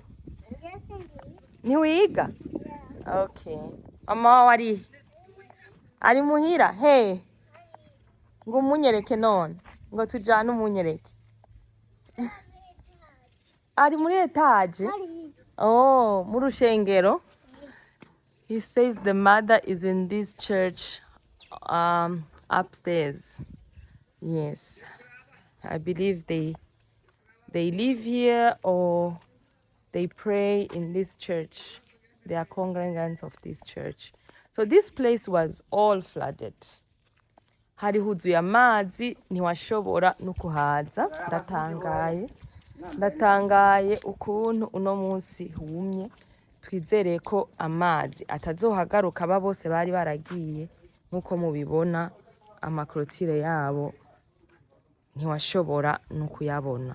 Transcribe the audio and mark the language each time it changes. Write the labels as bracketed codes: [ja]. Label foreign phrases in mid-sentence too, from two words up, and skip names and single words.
[rn] Ntiwiga? Okay. Mama wawe ari muhira? He, ngo umunyereke none, ngo tujane umunyereke. Ari muri etage? Oh, mu rushengero. [en] He says the mother is in this church upstairs. Yes, I believe they live here or they pray in this church. They are congregants of this church. So this place was all flooded. [rn] Hari huzuye amazi, ntiwashobora no kuhaza. Ndatangaye ukuntu uno munsi humye. Twizere ko amazi atazohagaruka, aba bose bari baragiye. Nkuko mubibona amakrotire yabo ntiwashobora no kuyabona.